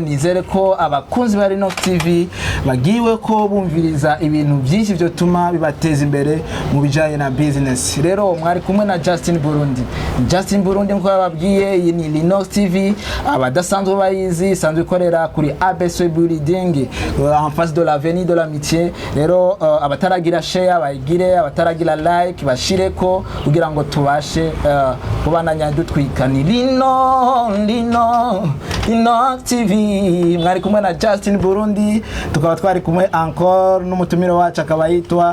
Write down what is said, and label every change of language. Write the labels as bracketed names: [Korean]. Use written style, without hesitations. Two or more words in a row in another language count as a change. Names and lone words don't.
[Rundi] Nizere ko abakunzi ba Linux TV bagiwe ko bumviriza ibintu byinshi byo tuma bibateza imbere mu bijanye na business. Rero mwari kumwe na Justin Burundi nko bababwiye, iyi ni Linux TV. Abadasanzwe bayizi sanzwe ikorera kuri ABC Building [French] en face de l'avenue de l'amitié. [Rundi] Rero abataragira share bayigire, abataragira like bashireko kugira ngo tubashe kubananya dutwika. Ni Lino Inox TV mwari kumwe na Justin Burundi, tukaba twari kumwe encore n'umutumire wacu akaba yitwa